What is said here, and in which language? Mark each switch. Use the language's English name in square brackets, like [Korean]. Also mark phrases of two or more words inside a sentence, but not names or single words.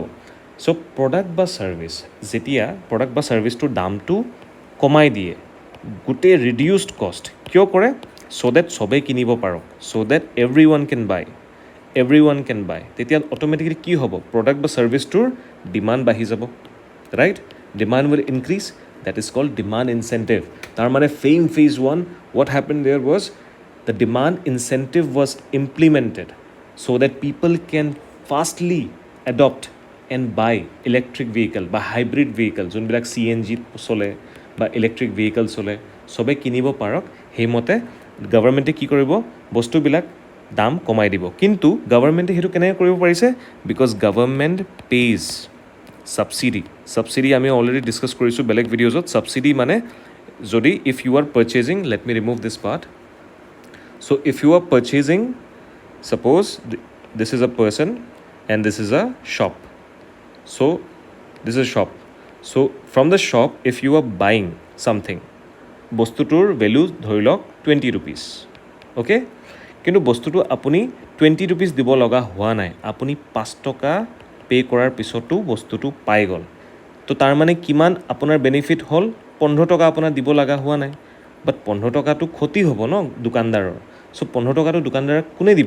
[English] so product [Assamese] বা ছাৰ্ভিচ, যেতিয়া প্ৰডাক্ট বা ছাৰ্ভিচটোৰ দামটো কমাই দিয়ে, গোটেই [English] reduced cost [Assamese] কিয় কৰে, [English] so that [Assamese] চবেই কিনিব পাৰক, [English] so that every one can buy, [Assamese] তেতিয়া অট'মেটিকেলি কি হ'ব, প্ৰডাক্ট বা ছাৰ্ভিচটোৰ ডিমাণ্ড বাঢ়ি যাব, ৰাইট? [English] demand will increase, that is called demand incentive. [Assamese] তাৰ মানে [English] FAME phase 1, what happened there was the demand incentive was implemented so that people can fastly adopt and buy electric vehicle বা hybrid vehicle [Assamese] যোনবিলাক CNG চলে বা electric vehicle চলে, সবে কিনিব পাৰক. সেইমতে গভৰ্ণমেণ্টে কি কৰিব, বস্তুবিলাক দাম কমাই দিব কিন্তু গভৰ্ণমেণ্টে সেইটো কেনেকৈ কৰিব পাৰিছে বিকজ [English] government pays subsidy [Assamese] আমি অলৰেডি ডিছকাছ কৰিছোঁ বেলেগ ভিডিঅ'জত ছাবচিডি মানে যদি [English] if you are purchasing let me remove this part so if you are purchasing suppose this is a person and this is a shop so this is a shop so from the shop if you are buying something [Assamese] বস্তুটোৰ ভেলু ধৰি লওক 20 rupees okay কিন্তু বস্তুটো আপুনি 20 rupees দিব লগা হোৱা নাই আপুনি 5 টকা পে কৰাৰ পিছতো বস্তুটো পাই গ'ল তো তাৰ মানে কিমান আপোনাৰ বেনিফিট হ'ল 15 টকা আপোনাৰ দিব লগা হোৱা নাই বাট 15 টকাটো ক্ষতি হ'ব ন দোকানদাৰৰ চ' 15 টকাটো দোকানদাৰক কোনে দিব